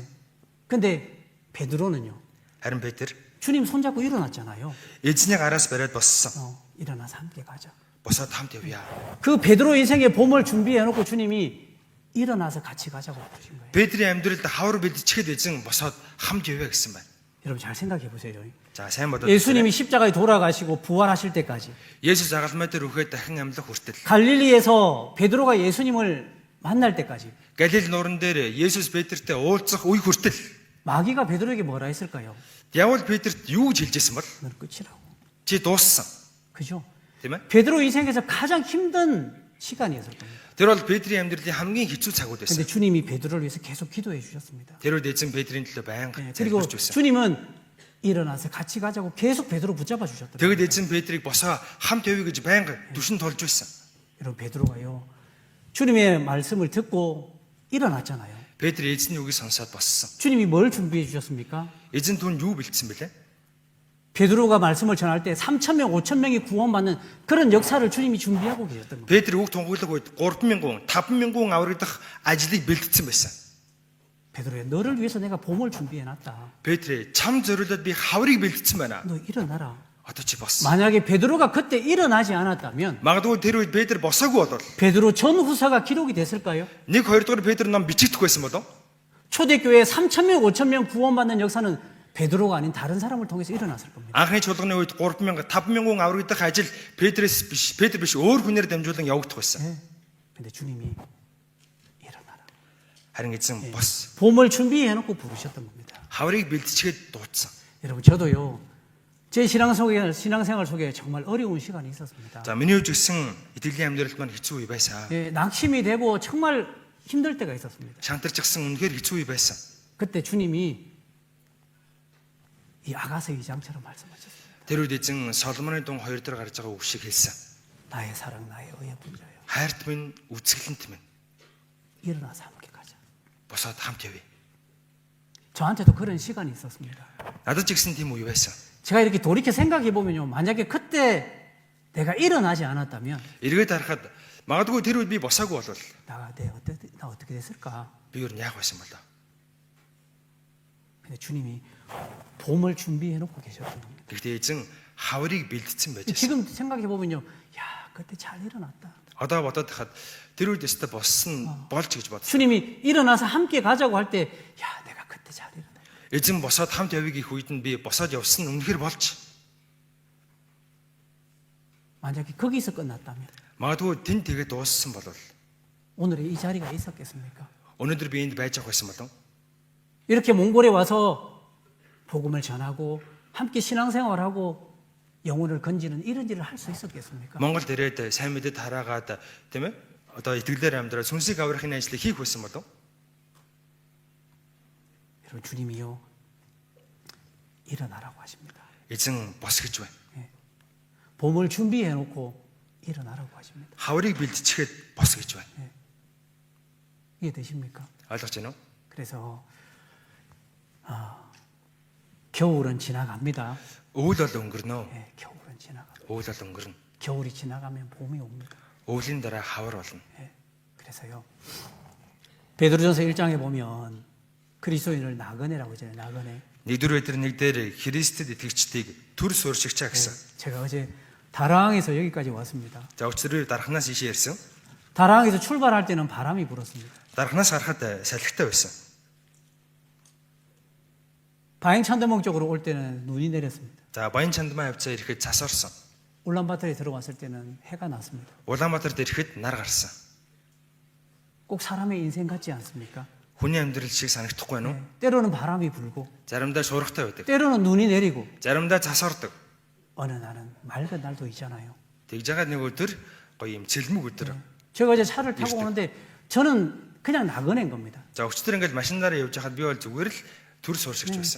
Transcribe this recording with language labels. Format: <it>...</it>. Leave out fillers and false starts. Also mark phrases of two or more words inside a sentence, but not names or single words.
<ko>예. 근데 베드로는요.</ko> <mn>Харин Петр</mn> <ko>주님 손잡고 일어났잖아요.</ko> <mn>эзний гараас бариад боссон.</mn> <ko>일어나서 함께 가자.</ko> <mn>Босоод хамт явъя.</mn> <ko>그 베드로 인생의 봄을 준비해 놓고 주님이 일어나서 같이 가자고 그러신 거예요.</ko> <mn>Петрийн амьдралд хавар бэлдчихэд эзэн босоод хамт явъя гэсэн байна.</mn> <ko>여러분 잘 생각해 보세요.</ko> <mn>За сайн бодоод.</mn> <ko>예수님이 십자가에 돌아가시고 부활하실 때까지</ko> <mn>Есүс загалмай дээр үхээд дахин амьлах хүртэл</mn> <ko>갈릴리에서 베드로가 예수님을 만날 때까지</ko> <mn>Галил нууран дээр Есүс Петртэй уулзах үе хүртэл</mn> <ko>마귀가 베드로에게 뭐라 했을까요?</ko> <mn>Диавол Петрт юу гэж хэлжсэн бол</mn> <ko>너는 끝이라고.</ko> <mn>чи дууссан.</mn> <ko>그죠?</ko> <mn>Тийм ээ?</mn> <ko>베드로 인생에서 가장 힘든 시간이었을 겁니다.</ko> <mn>Тэр бол Петрийн амьдралын хамгийн хэцүү цагууд</mn> <ko>근데</ko> <mn>байсан.</mn> <ko>주님이 베드로를 위해서 계속 기도해 주셨습니다.</ko> <mn>Тэр үед эзэн Петрийн төлөө байнга</mn> <ko>그리고</ko> <mn>залбирч байсан.</mn> <ko>주님은 일어나서 같이 가자고 계속 베드로 붙잡아 주셨다.</ko> <mn>Тэгэд эзэн Петрийг босоо хамт явъя гэж байнга түшин толж байсан.</mn> <ko>여러분 베드로가요. 주님의 말씀을 듣고 일어났잖아요.</ko> <mn>Петр эзний үгийг сонсоод боссон.</mn> <ko>주님이 뭘 준비해 주셨습니까?</ko> <mn>Эзэн түүнд юу бэлдсэн бэлээ?</mn> <ko>베드로가 말씀을 전할 때 3,000명, 5,000명이 구원받는 그런 역사를 주님이 준비하고 계셨던 겁니다.</ko> <mn>Петр үг тунхаглах үед 3,000, 5,000 аврагдах ажлыг бэлдсэн байсан.</mn> <ko>베드로야, 너를 위해서 내가 봄을 준비해 놨다.</ko> <mn>Петрээ чам зориулаад би хаврыг бэлдсэн байна.</mn> <ko>너 일어나라.</ko> <mn>Одоо чи боссон.</mn> <ko>만약에 베드로가 그때 일어나지 않았다면</ko> <mn>Магадгүй тэр үед Петр босоогүй болвол</mn> <ko>베드로 전후사가 기록이 됐을까요?</ko> <mn>1, 2 дугаар Петр ном бичигдэх байсан болов?</mn> <ko>초대교회 3,000명, 5,000명 구원받는 역사는 베드로가 아닌 다른 사람을 통해서 일어났을 겁니다.</ko> <mn>Анхны чуулганы үед 3,000, 5,000 аврагдах ажил Петр биш өөр хүнээр дамжуулан явагдах байсан.</mn> <ko>네. 근데 주님이 일어나라.</ko> <mn>Харин эзэн бос.</mn> <ko>봄을 준비해 놓고 부르셨던 겁니다.</ko> <mn>Хаврыг бэлдчихэд дуудсан.</mn> <ko>여러분 저도요. 제 신앙생활 속에 정말 어려운 시간이 있었습니다.</ko> <mn>За миний хувьд гэсэн итгэлийн амьдралд маань хэцүү үе байсан.</mn> <ko>예, 낙심이 되고 정말 힘들 때가 있었습니다.</ko> <mn>Шантарчихсан үнэхээр хэцүү үе байсан.</mn> <ko>그때 주님이 이 아가서 2장처럼 말씀하셨습니다.</ko> <mn>Тэр үед эзэн Соломоны дун 2 дээр гарч байгаа үг шиг хэлсэн.</mn> <ko>나의 사랑, 나의 의의 분자여.</ko> <mn>хайрт минь, үзэсгэлэнт минь.</mn> <ko>일어나서 함께 가자.</ko> <mn>Босоод хамт явъя.</mn> <ko>저한테도 그런 시간이 있었습니다.</ko> <mn>Надад ч гэсэн тийм үе байсан.</mn> <ko>제가 이렇게 돌이켜 생각해 보면요, 만약에 그때 내가 일어나지 않았다면</ko> <mn>Эргээд харахад магадгүй тэр үед би босаагүй болвол</mn> <ko>나 어떻게 됐을까?</ko> <mn>би юу яах байсан бол.</mn> <ko>근데 주님이 봄을 준비해 놓고 계셨던 겁니다.</ko> <mn>Гэхдээ эзэн хаврыг бэлдсэн байж байсан.</mn> <ko>지금 생각해 보면요, 야, 그때 잘 일어났다.</ko> <mn>Одоо бодоод хахад тэр үед өстө боссон болж гэж бодсон.</mn> <ko>주님이 일어나서 함께 가자고 할 때, 야, 내가 그때 잘 일어났다.</ko> <mn>Эзэн босоод хамт явъя гэх үед нь би босоод явсан нь үнэхээр болж.</mn> <ko>만약에 거기서 끝났다면</ko> <mn>Магадгүй тэнд тэгээд дууссан бол</mn> <ko>오늘의 이 자리가 있었겠습니까?</ko> <mn>өнөөдөр би энд байж авах байсан болов.</mn> <ko>이렇게 몽골에 와서 복음을 전하고 함께 신앙생활하고 영혼을 건지는 이런 일을 할 수 있었겠습니까?</ko> <mn>Монголд ирээд сайн мэдээд хараагаад тийм ээ одоо итгэлээр амьдраад сүнсийг аврахын ажлыг хийх байсан болов.</mn> <ko>여러분 주님이요 일어나라고 하십니다.</ko> <mn>Эзэн бос гэж байна.</mn> <ko>봄을 준비해 놓고 일어나라고 하십니다.</ko> <mn>Хаврыг бэлдчихэд бос гэж байна.</mn> <ko>이해되십니까?</ko> <mn>ойлгож байна уу?</mn> <ko>그래서 겨울은 지나갑니다.</ko> <mn>Өвөл бол өнгөрнө.</mn> <ko>예, 겨울은 지나갑니다.</ko> <mn>Өвөл бол өнгөрнө.</mn> <ko>겨울이 지나가면 봄이 옵니다.</ko> <mn>Өвлийн дараа хавар болно.</mn> <ko>예, 그래서요. 베드로전서 1장에 보면 그리스도인을 나그네라고 하잖아요. 나그네.</ko> <mn>1-р Петр 1-ээр Христэд итгэгчдийг төр сууршигчаа гэсэн.</mn> <ko>제가 어제 다랑에서 여기까지 왔습니다.</ko> <mn>За өчигдөр дарахнаас ийшээ ирсэн.</mn> <ko>다랑에서 출발할 때는 바람이 불었습니다.</ko> <mn>Дарахнаас гарахад салхитай байсан.</mn> <ko>바행 찬더몽 쪽으로 올 때는 눈이 내렸습니다.</ko> <mn>За Баян Чандмаа явцаа ирэхэд цас орсон.</mn> <ko>울란바토르에 들어왔을 때는 해가 났습니다.</ko> <mn>Улаанбаатарт ирэхэд нар гарсан.</mn> <ko>꼭 사람의 인생 같지 않습니까?</ko> <mn>Хүний амьдрал шиг санагдахгүй байна уу?</mn> <ko>때로는 바람이 불고</ko> <mn>Заримдаа шуургатай байдаг.</mn> <ko>때로는 눈이 내리고</ko> <mn>Заримдаа цас ордог.</mn> <ko>어느 날은 맑은 날도 있잖아요.</ko> <mn>Тэгж байгаа нэг өдөр гоё юм цэлмэг өдөр.</mn> <ko>제가 어제 차를 타고 오는데 저는 그냥 나그네인 겁니다.</ko> <mn>За өчтөр ингээд машинаараа явж байхад би бол зүгээр л төр сууршигч байсан.</mn>